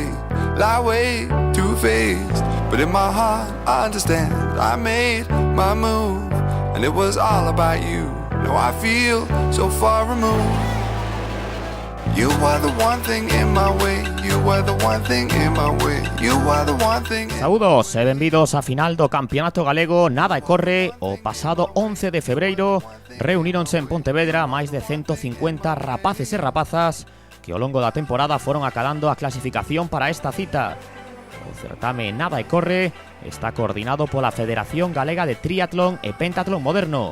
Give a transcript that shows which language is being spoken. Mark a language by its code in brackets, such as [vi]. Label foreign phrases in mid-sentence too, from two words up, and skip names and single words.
[en] Lie way too faced, but in my heart I understand. I made my move, and it was all about you. Now I feel so far removed. You were the one thing in my way. You were the one thing in my way. You were the one thing. [gl] Saúdos e benvidos a final do Campeonato Galego Nada e Corre. O pasado 11 de febreiro reuníronse en Pontevedra máis de 150 rapaces e rapazas que ao longo da temporada foron acadando a clasificación para esta cita. O certame Nada e Corre está coordinado pola Federación Galega de Triatlón e Pentatlón Moderno.